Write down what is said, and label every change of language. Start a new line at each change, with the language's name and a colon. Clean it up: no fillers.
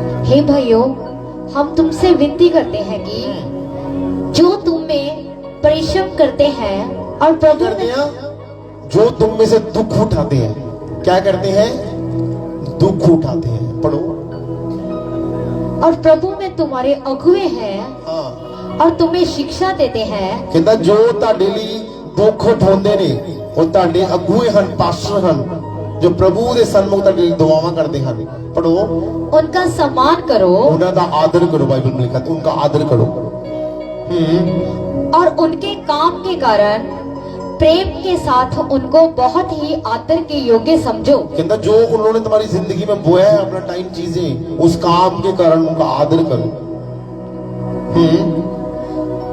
Hindi: हे भाइयों, हम तुमसे विनती करते हैं कि जो तुम में परिश्रम करते हैं और प्रभु जो तुम में से दुख उठाते हैं, क्या करते हैं? दुख उठाते हैं। पढ़ो। और प्रभु में तुम्हारे अगुए हैं हाँ। और तुम्हें शिक्षा देते हैं। कहता जो
Punjabi: ਤੁਹਾਡੇ ਲਈ ਦੁੱਖ ਉਠਾਉਂਦੇ ਨੇ ਉਹ ਤੁਹਾਡੇ ਅਗੂਏ ਹਨ, ਪਾਸਟਰ ਹਨ,
Hindi: जो प्रभु
Punjabi: ਦੇ ਸਨਮੁਖ ਤੁਹਾਡੇ ਲਈ ਦੁਆਵਾਂ ਕਰਦੇ ਹਨ।
Hindi: पढ़ो। उनका सम्मान करो, उनका आदर करो। बाइबल में लिखा है उनका आदर करो। और उनके काम के कारण प्रेम के साथ उनको बहुत ही आदर के योग्य समझो। कहता जो उन्होंने तुम्हारी जिंदगी में बोया है अपना टाइम चीजें, उस काम के कारण उनका आदर करो।